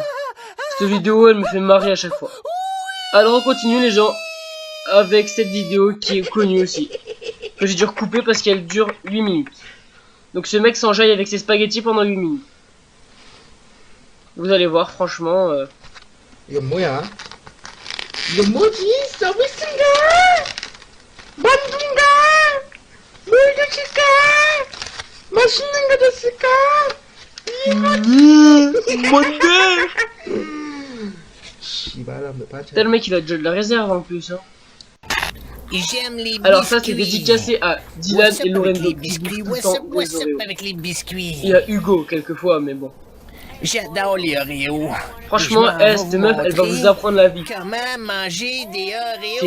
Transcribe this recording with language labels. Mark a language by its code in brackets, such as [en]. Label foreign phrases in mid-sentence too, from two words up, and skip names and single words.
[fr] Cette vidéo, elle me fait marrer à chaque fois. Alors on continue les gens avec cette vidéo qui est connue aussi. Que j'ai dû recouper parce qu'elle dure 8 minutes. Donc ce mec s'enjaille avec ses spaghettis pendant 8 minutes. Vous allez voir, franchement... [ko] 이거 뭐야? 이거 뭐지? 서비스인가? 만두인가? 뭘 주실까? 맛있는 거 줬을까? 뭔데? 씨발놈들 반찬. [fr] Tel mec il a déjà de la réserve en plus hein. J'aime les Alors ça c'est biscuits. dédicacé à Dylan [en] What's [fr] et [en] up [fr] Lorenzo avec les qui biscuits? bouffent tout le [en] What's [fr] temps [en] up [fr] des Oreos. avec les biscuits? Il y a Hugo quelquefois mais bon. J'adore les Oreos. Franchement, Je m'en vais cette meuf elle va montrer vous apprendre la vie. Comment manger des Oreos